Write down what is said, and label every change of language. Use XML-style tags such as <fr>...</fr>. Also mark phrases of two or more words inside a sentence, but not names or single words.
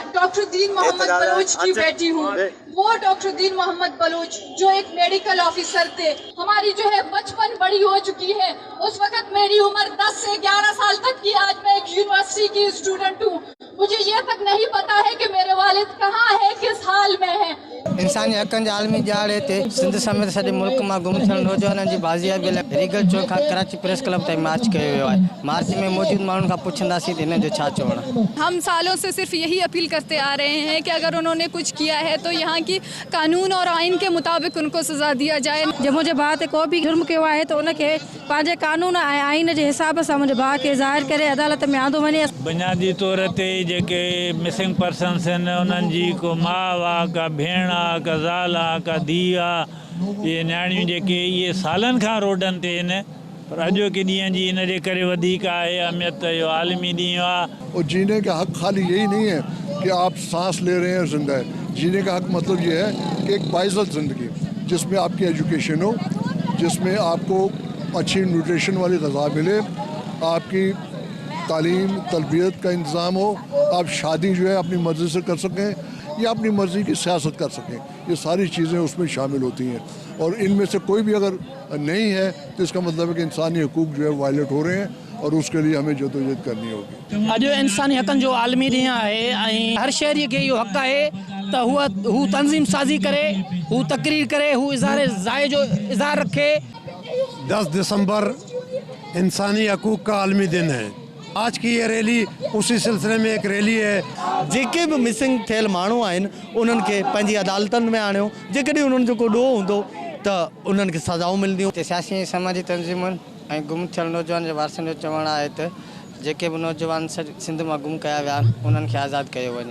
<ur>ڈاکٹر دین محمد بلوچ کی بیٹی ہوں۔ وہ ڈاکٹر دین محمد بلوچ جو ایک</ur> <en>medical officer</en> <ur>تھے، ہماری جو ہے بچپن بڑی ہو چکی ہے. اس وقت میری عمر 10 سے 11 سال تک کی، آج میں ایک یونیورسٹی کی اسٹوڈنٹ ہوں. مجھے یہ تک نہیں پتا ہے کہ میرے والد کہاں ہے، کس حال میں ہے.</ur> <sd>इंसानी हक़नि जा आलमी ॾियारे ते सिंध समेत सॼे मुल्क मां गुम थियल नौजवाननि जी बाज़ियाबी लाइ रीगल चौक खां कराची प्रेस क्लब ताईं मार्च कयो वियो आहे। मार्च में मौजूद माण्हुनि खां पुछंदासीं त हिन जो छा चवणु आहे।</sd> <ur>ہم سالوں سے صرف یہی اپیل کرتے آ رہے ہیں کہ اگر انہوں نے کچھ کیا ہے تو یہاں کی قانون اور آئین کے مطابق ان کو سزا دیا جائے. جب مجھے</ur> <sd>भाउ ते को भी जुर्म कयो आहे त उनखे पंहिंजे कानून ऐं आइन जे हिसाब सां मुंहिंजे भाउ खे ज़ाहिर करे अदालत में आंदो वञे। बुनियादी तौर ते जेके</sd> <en>missing persons</en> <sd>आहिनि उन्हनि जी को माउ आहे, का भेण आहे, का ज़ाल आहे, का धीउ आहे, इहे नियाणियूं जेके इहे सालनि खां रोडनि ते आहिनि, पर अॼोके ॾींहं जी इन जे करे वधीक आहे अहमियत। इहो आलमी ॾींहुं आहे।</sd> <ur>اور جینے کا حق خالی یہی نہیں ہے کہ آپ سانس لے رہے ہیں زندہ ہے. جینے کا حق مطلب یہ ہے کہ ایک باعزت زندگی جس میں آپ کی ایجوکیشن ہو، جس میں آپ کو اچھی نیوٹریشن والی غذا ملے، آپ کی تعلیم تربیت کا انتظام ہو، آپ شادی جو ہے اپنی مرضی سے کر سکیں یا اپنی مرضی کی سیاست کر سکیں. یہ ساری چیزیں اس میں شامل ہوتی ہیں اور ان میں سے کوئی بھی اگر نہیں ہے تو اس کا مطلب ہے کہ انسانی حقوق جو ہے وائلیٹ ہو رہے ہیں اور اس کے لیے ہمیں جدوجہد کرنی ہوگی.</ur> <sd>अॼु इंसानी हक़नि जो आलमी ॾींहुं आहे ऐं हर शहरी खे इहो हक़ आहे त हू तंज़ीम साज़ी करे, हू तकरीर करे, हू इज़हार ज़ाए जो इज़हार रखे।</sd> <ur>10 دسمبر انسانی حقوق کا عالمی دن ہے. آج کی یہ ریلی اسی سلسلے میں ایک ریلی ہے.</ur> <sd>जेके भी मिसिंग थियल माण्हू आहिनि उन्हनि खे पंहिंजी अदालतनि में आणियो। जेकॾहिं उन्हनि जो को ॾोह हूंदो त उन्हनि खे सज़ाऊं मिलंदियूं। सियासी ऐं समाजी तंज़ीमुनि ऐं गुम थियल नौजवान जे वारसनि जो चवणु आहे त जेके बि नौजवान सिंध मां गुम कया विया आहिनि उन्हनि खे आज़ादु कयो वञे।</sd>